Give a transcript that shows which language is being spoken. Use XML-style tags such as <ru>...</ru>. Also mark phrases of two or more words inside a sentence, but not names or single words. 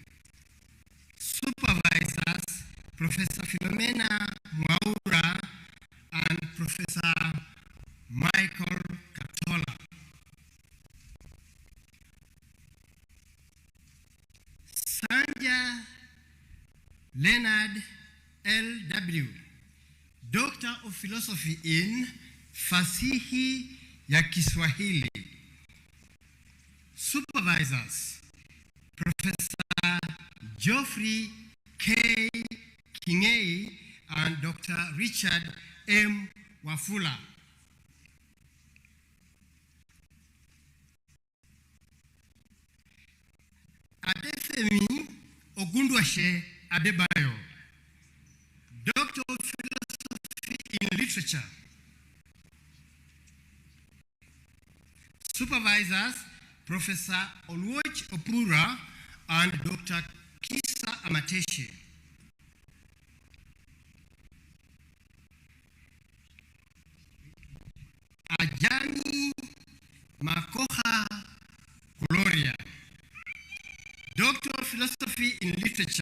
<en>Supervisors, Professor Philomena Mwaura and Professor Michael Katola. Sanja Leonard L.W., Doctor of Philosophy in</en> <sw>Fasihi ya Kiswahili.</sw> <en>Supervisors, Professor Geoffrey K. Kingei and Dr. Richard M. Wafula. Adefemi Ogundwashe Adebayo, Doctor of Philosophy in Literature. Supervisors, Professor Oluoch Opura and Dr. Kisa Amateshi. Ajani Makoha Gloria, Doctor of Philosophy in Literature.</en>